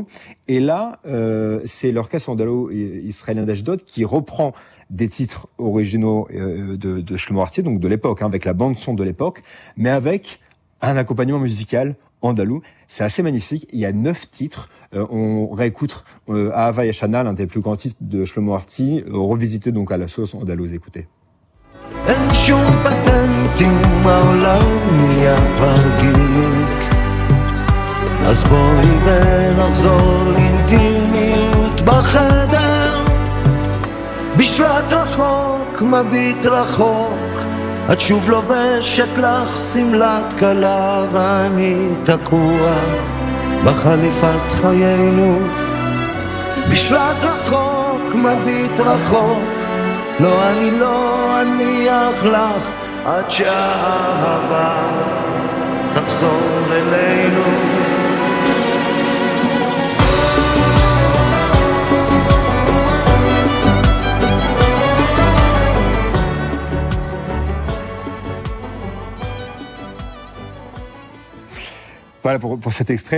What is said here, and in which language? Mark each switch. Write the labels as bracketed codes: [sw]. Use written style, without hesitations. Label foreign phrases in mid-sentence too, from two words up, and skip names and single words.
[fr] Et là, c'est l'orchestre andalou israélien d'Ashdod qui reprend des titres originaux de Shlomo Artzi, donc de l'époque, avec la bande-son de l'époque, mais avec un accompagnement musical andalou. C'est assez magnifique. Il y a 9 titres. On réécoute Ahava Yashana, l'un des plus grands titres de Shlomo Artzi, revisité donc à la sauce andalouse. Écoutez. [he] אין שום פטנטים, העולם נהיה ורגיק, אז בואי ונחזור לאינטימיות בחדר, בשלט רחוק, מביט רחוק, את שוב לובשת לך שמלת כלה, ואני תקוע בחליפת חיינו, בשלט רחוק, מביט רחוק, לא, אני לא אניח לך עד שהאהבה תחזור אלינו. [fr] Voilà pour cet extrait.